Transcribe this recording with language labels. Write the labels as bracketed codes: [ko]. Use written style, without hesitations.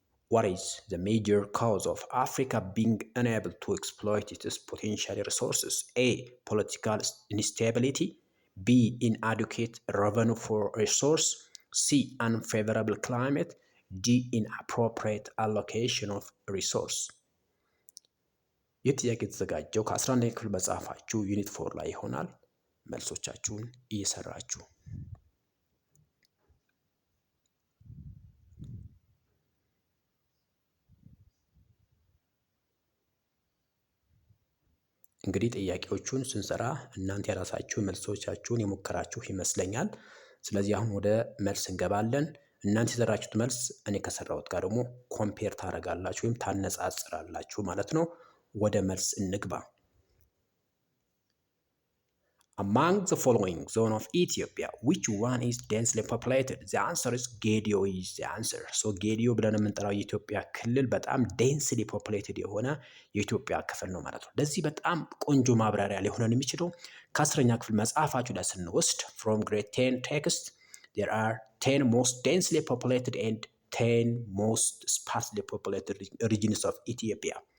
[en] What is the major cause of Africa being unable to exploit its potential resources? A. Political instability. B. Inadequate revenue for resource. C. Unfavorable climate. D. Inappropriate allocation of resource. [am] ይህ ጥያቄ የተዘጋጀው ከ11ኛ ክፍል መጽሐፋችሁ ዩኒት 4 ላይ ይሆናል። መልሶቻችሁን እየሰራችሁ እንግዲህ ጥያቄዎቹን ስንሰራ እናንተ የራሳችሁ መልሶቻችሁን የሞከራችሁ ይመስለኛል። ስለዚህ አሁን ወደ መልስ እንገባለን። እናንተ የሰራችሁት መልስ እኔ ከሰራሁት ጋር ደግሞ ኮምፔር ታደርጋላችሁ ወይም ታነጻጽራላችሁ ማለት ነው። ወደ መልስ እንግባ። [en] Among the following zone of Ethiopia, which one is densely populated? The answer is Gedio is the answer. [am] So Gedio ብለን የምንጠራው የኢትዮጵያ ክልል በጣም [en] densely populated [am] የሆነ የኢትዮጵያ ክፍል ነው ማለት ነው። ለዚህ በጣም ቆንጆ ማብራሪያ ሊሆነን የሚችለው ከ10ኛ ክፍል መጽሐፋችሁ ላይ ስንወስድ [en] from grade 10 text there are 10 most densely populated and 10 most sparsely populated regions of Ethiopia.